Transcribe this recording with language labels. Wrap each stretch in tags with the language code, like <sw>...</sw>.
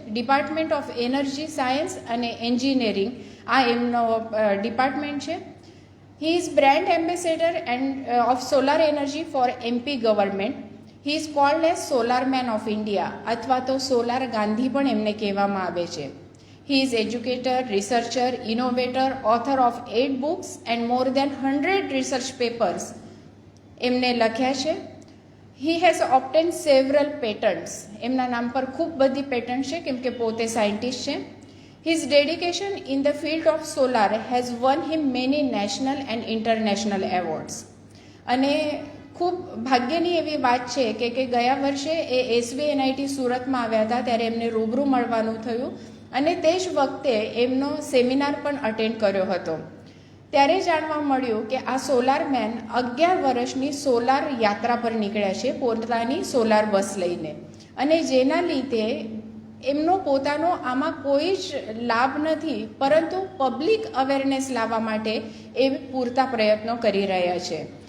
<gu>Department of energy science અને engineering આ એમનો ડિપાર્ટમેન્ટ છે.</gu> <en>He is brand ambassador of solar energy for MP government. He is called as solar man of India</en> <gu>અથવા તો solar Gandhi પણ એમને કહેવામાં આવે છે.</gu> <en>He is educator, researcher, innovator, author of 8 books and more than 100 research papers.</en> <gu>એમને લખ્યા છે.</gu> <en>He has obtained several patents.</en> <gu>એમના નામ પર ખૂબ બધી પેટન્ટ છે કેમ કે પોતે સાયન્ટિસ્ટ છે.</gu> <en>His dedication in the field of solar has won him many national and international awards.</en> <gu>અને ખૂબ ભાગ્યની એવી વાત છે કે ગયા વર્ષે એ SVNIT સુરતમાં આવ્યા હતા ત્યારે એમને રૂબરૂ મળવાનું થયું અને તે જ વખતે એમનો સેમિનાર પણ અટેન્ડ કર્યો હતો. ત્યારે જાણવા મળ્યું કે આ સોલાર મેન 11 વર્ષની સોલાર યાત્રા પર નીકળ્યા છે પોતાની સોલાર બસ લઈને, અને જેના લીધે એમનો પોતાનો આમાં કોઈ જ લાભ નથી, પરંતુ પબ્લિક અવેરનેસ લાવવા માટે એ પૂરતા પ્રયત્નો કરી રહ્યા છે.</gu>